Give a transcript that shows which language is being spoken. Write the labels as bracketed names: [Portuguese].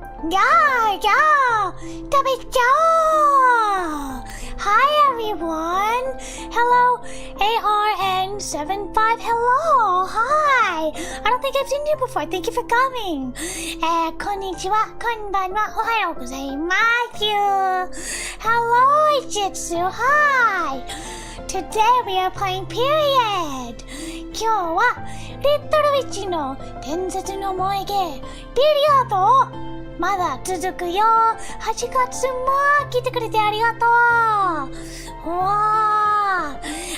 [English] Yeah, [Japanese] 食べちゃおう [English] Hi everyone! Hello, ARN75, hello! Hi! I don't think I've seen you before, thank you for coming! [Japanese] こんにちは、こんばんは、おはようございます [English] Hello, Ijitsu, hi! Today we are playing Period! [Japanese] 今日は、リットルウィッチの伝説の萌え芸、ピリオドをまだ続くよ。 8月も来てくれてありがとう。わー。